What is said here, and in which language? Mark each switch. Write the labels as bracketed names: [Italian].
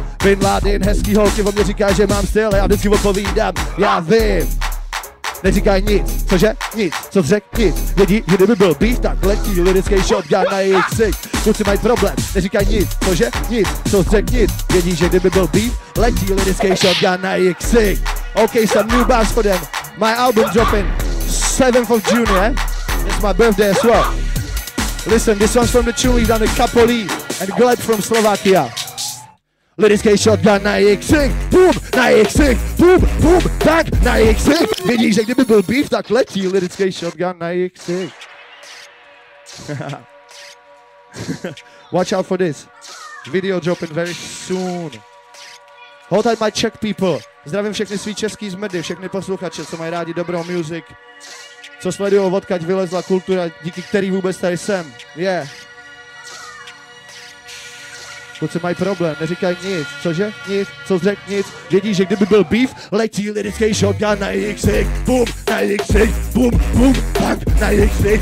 [Czech] Bin Laden, hezký holky o mě říkají, že mám styl a já vždycky odpovídám. Já vím. Neříkají nic, cože? Nic, co řek? Nic. Vědí, že kdyby byl beef, tak letí lirický shotgun na jejich ksik. Kluci mají problém, neříkají nic, cože? Nic, co řek? Nic. Vědí, že kdyby byl beef, letí lirický shotgun na jejich ksik. [English] Okay, some new bars for them. My album dropping 7th of June, yeah? It's my birthday as well. Listen, this one's from the Chuli, done the Kapoli and Gleb from Slovakia. [Czech] Lirický shotgun na jejich ksik, boom, na jejich ksik, boom, bang, na jejich ksik. Vědí, že kdyby byl beef, tak letí lirický shotgun na jejich ksik. [English] Watch out for this. Video dropping very soon. Hold tight my Czech people. [Czech] Zdravím všechny svý český zmrdy, všechny posluchače, co mají rádi dobrou music. Co sledujou, odkud vylezla kultura, díky který vůbec tady jsem. Yeah. Kluci mají problém, neříkají nic, cože? Nic, co řek? Nic. Vědí, že kdyby byl beef, letí lirický shotgun na jejich ksik, boom, na jejich ksik, boom, bang, na jejich ksik.